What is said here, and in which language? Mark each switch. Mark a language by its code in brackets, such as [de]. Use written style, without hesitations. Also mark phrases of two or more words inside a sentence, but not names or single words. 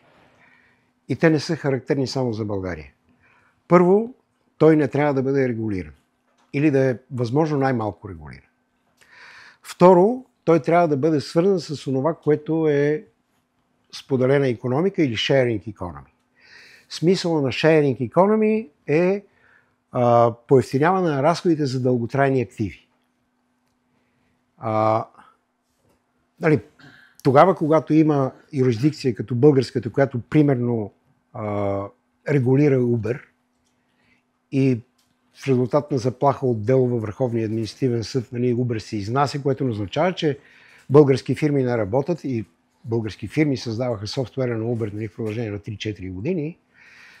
[bg] И те не са характерни само за България. Първо, той не трябва да бъде регулиран. Или да е възможно най-малко регулиран. Второ, той трябва да бъде свързан с това, което е споделена икономика или [en] sharing economy. [bg] Смисълът на [en] sharing economy [bg] е поевтиняване на разходите за дълготрайни активи. Тогава, когато има юрисдикция като българската, която примерно регулира Uber и в резултат на заплаха от дело във Върховния административен съд, Uber се изнася, което означава, че български фирми не работят и български фирми създаваха софтуера на Uber в продължение на 3-4 години.